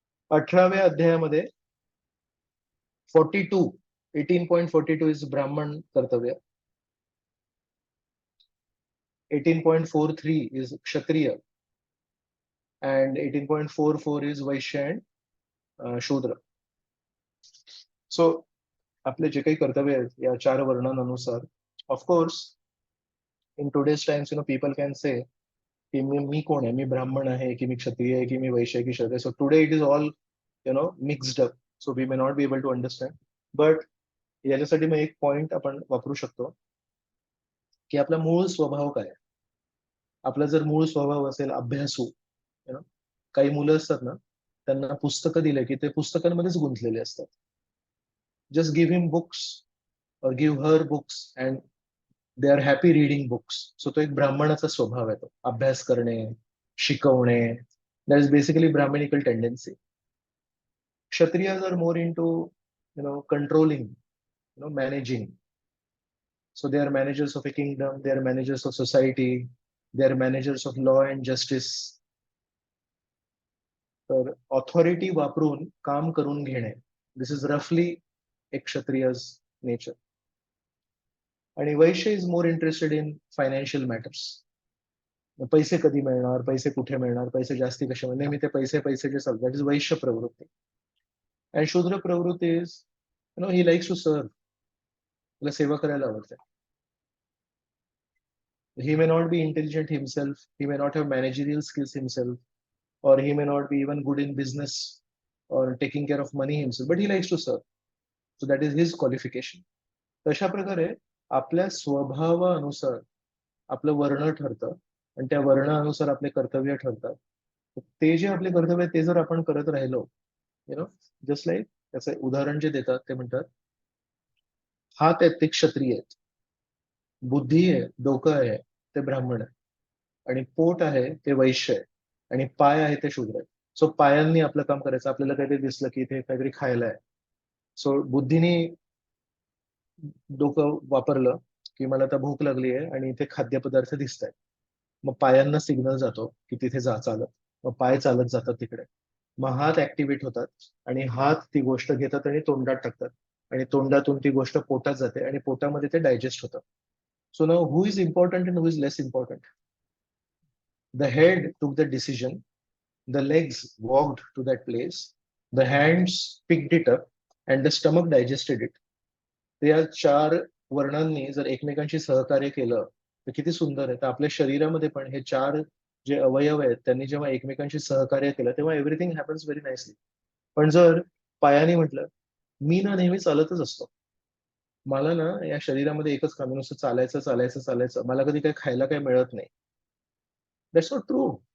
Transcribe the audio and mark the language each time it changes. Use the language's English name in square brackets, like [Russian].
[Marathi] 18व्या अध्यायामध्ये 18.42 is ब्राह्मण कर्तव्य, 18.43 is क्षत्रिय, अँड 18.44 इज वैश्य अँड शूद्र. सो आपले जे काही कर्तव्य आहेत या 4 वर्णांनुसार, [English] of course in today's times people can say [Marathi] की मी कोण आहे, मी ब्राह्मण आहे की मी क्षत्रिय आहे की मी वैश्य आहे की शूद्र आहे. [English] So today it is all mixed up, so we may not be able to understand. [Marathi] But याच्यासाठी मग एक पॉइंट आपण वापरू शकतो की आपला मूळ स्वभाव काय आहे. आपला जर मूळ स्वभाव असेल अभ्यासू, काही मुलं असतात ना, त्यांना पुस्तकं दिले की ते पुस्तकांमध्येच गुंतलेले असतात. [English] Just give him books और give her books and they are happy reading books. [Marathi] So तो एक ब्राह्मणाचा स्वभाव आहे, तो अभ्यास करणे, शिकवणे. [English] That is basically Brahminical tendency. Kshatriyas are more into controlling, managing. So they are managers of a kingdom, they are managers of society, they are managers of law and justice. [Marathi] तर authority वापरून काम करून घेणे, [English] दिस is रफली [Marathi] एक Kshatriyas nature. आणि वैश्य is [English] More interested in financial matters. [Marathi] पैसे कधी मिळणार, पैसे कुठे मिळणार, पैसे जास्ती कसे मिळणार, नेहमी ते पैसे जे चालतात. [English] That is Vaishya प्रवृत्ती. And Shudra प्रवृत्ती is he likes to serve, [Marathi] त्याला सेवा करायला आवडते. [English] He may not be intelligent himself, he may not have managerial skills himself, or he may not be even good in business or taking care of money himself, but he likes to serve. So that is his qualification. [Marathi] तशा प्रकारे आपल्या स्वभावानुसार आपलं वर्ण ठरतं आणि त्या वर्णानुसार आपले कर्तव्य ठरतात. ते जे आपले कर्तव्य ते जर आपण करत राहिलो, [English] just like [Marathi] त्याचं उदाहरण जे देतात ते म्हणतात, हात आहेत ते क्षत्रिय आहेत, बुद्धी आहे, डोकं आहे ते ब्राह्मण आहे, आणि पोट आहे ते वैश्य आहे, आणि पाय आहे ते शूद्र आहे. सो पायांनी आपलं काम करायचं. आपल्याला काहीतरी दिसलं की इथे काहीतरी खायला आहे, सो बुद्धीने डोकं वापरलं की मला आता भूक लागली आहे आणि इथे खाद्यपदार्थ दिसत आहेत. मग पायांना सिग्नल जातो की तिथे जा चालत. मग पाय चालत जातात तिकडे. मग हात ऍक्टिव्हेट होतात आणि हात ती गोष्ट घेतात आणि तोंडात टाकतात, आणि तोंडातून ती गोष्ट पोटात जाते आणि पोटामध्ये ते डायजेस्ट होतं. [English] So now who is important and who is less important? The head took the decision, the legs walked to that place, the hands picked it up, and the stomach digested it. [Marathi] या 4 वर्णांनी जर एकमेकांशी सहकार्य केलं तर किती सुंदर आहे. तर आपल्या शरीरामध्ये पण हे 4 जे अवयव आहेत त्यांनी जेव्हा एकमेकांशी सहकार्य केलं तेव्हा [English] Everything happens very nicely. [Marathi] पण जर पायाने म्हटलं, मी ना नेहमी चालतच असतो, मला ना या शरीरामध्ये एकच काम, नुसतं चालायचं चालायचं चालायचं, मला कधी काही खायला काही मिळत नाही, [English] That's not true.